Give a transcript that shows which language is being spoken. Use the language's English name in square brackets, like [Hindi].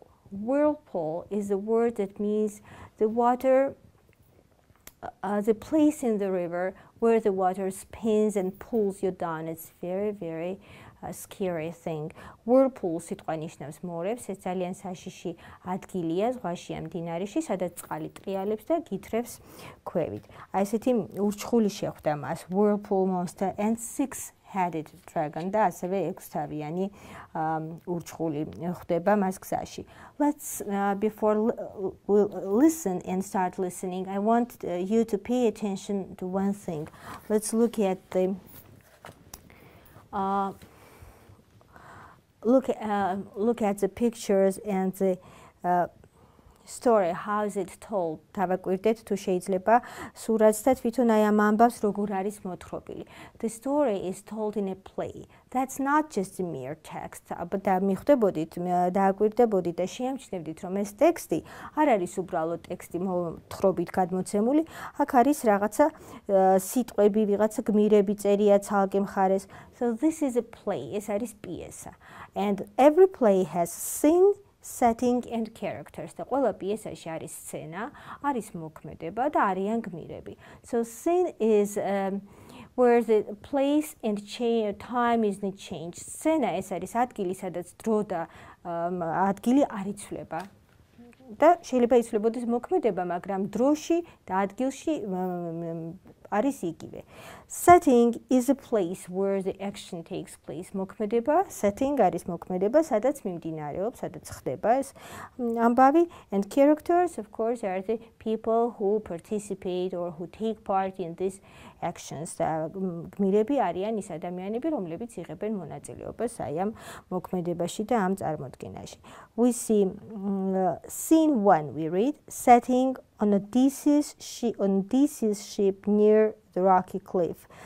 [English] Whirlpool is a word that means the water, the place in the river where the water spins and pulls you down. It's very, very scary thing. [Georgian] Whirlpool სიტყვა ნიშნავს მორევს, ეს ძალიან საშიში ადგილია ზღვაში ამ მდინარეში, სადაც წყალი ტრიალებს და გითრევს ქვევით. აი ესეთი ურჩხული შეხვდა მას, [English] Whirlpool Monster and six-headed dragon [Georgian] და ასევე ექვსთავიანი ურჩხული ხვდება მას გზაში. [English] Let's before we'll listen and start listening, I want you to pay attention to one thing. Let's look at the look at the pictures and the story. How is it told? [Georgian] დავაკვირდეთ თუ შეიძლება სურათს და თვითონ აი ამ ამბავს როგორ არის მოთხრობილი. [English] The story is told in a play. That's not just a mere text. [Georgian] და მიხვდებოდით, დააკვირდებოდით და შეამჩნევდით, რომ ეს ტექსტი არ არის უბრალოდ ტექსტი მოთხრობით გადმოცემული, აქ არის რაღაცა სიტყვები, ვიღაცა გმირები წერია ცალკე მხარეს. [English] So this is a play. [Georgian] ეს არის პიესა. [English] And every play has scene, setting and characters. [Georgian] და ყველა პიესაში არის სცენა, არის მოქმედება და არიან გმირები. [English] So scene is where the place and time is not changed. [Georgian] სცენა ეს არის ადგილი, სადაც დრო და ადგილი არ იცვლება. და შეიძლება იცვლებოდეს მოქმედება, მაგრამ დროში და ადგილში არის იგივე. [English] Setting is a place where the action takes place. [Georgian] მოქმედება, setting არის მოქმედება, სადაც მიმდინარეობს, სადაც ხდება ეს ამბავი. [English] And characters, of course, are the people who participate or who take part in these actions. [Georgian] და გმირები არიან ის ადამიანები, რომლებიც იღებენ მონაწილეობას აი ამ მოქმედებაში და ამ წარმოდგენაში. [English] We see Scene 1, we read, setting on Odysseus ship near the rocky cliff.